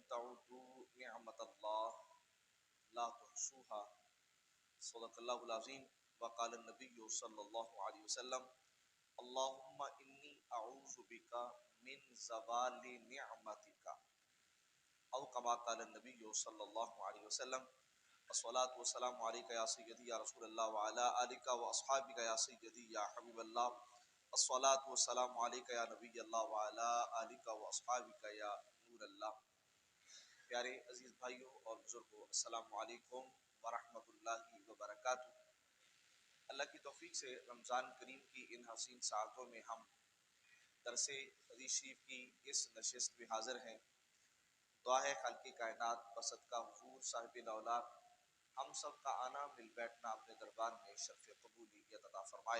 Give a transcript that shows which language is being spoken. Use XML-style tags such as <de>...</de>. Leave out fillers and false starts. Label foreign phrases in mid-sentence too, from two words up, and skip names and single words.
<ar>تعدوا نعمة الله لا تحصوها صدق الله العظيم وقال النبي صلى الله عليه وسلم اللهم إني أعوذ بك من زوال نعمتك أو كما قال النبي صلى الله عليه وسلم الصلاة والسلام عليك يا سيدي يا رسول الله وعلى آلك وأصحابك يا سيدي يا حبيب الله الصلاة والسلام عليك يا نبي الله وعلى آلك وأصحابك يا نور الله.</ar> <ur>پیارے عزیز بھائیوں اور بزرگوں,</ur> <ar>السلام عليكم ورحمة الله وبركاته.</ar> <ur>اللہ کی توفیق سے رمضان کریم کی ان حسین ساعتوں میں ہم درسِ حدیث شریف کی اس نشست میں حاضر ہیں. دعا ہے خالق کائنات بصدقہ حضور صاحب اولاد ہم سب کا آنا مل بیٹھنا اپنے دربار میں شرف قبولیت عطا فرمائے.</ur>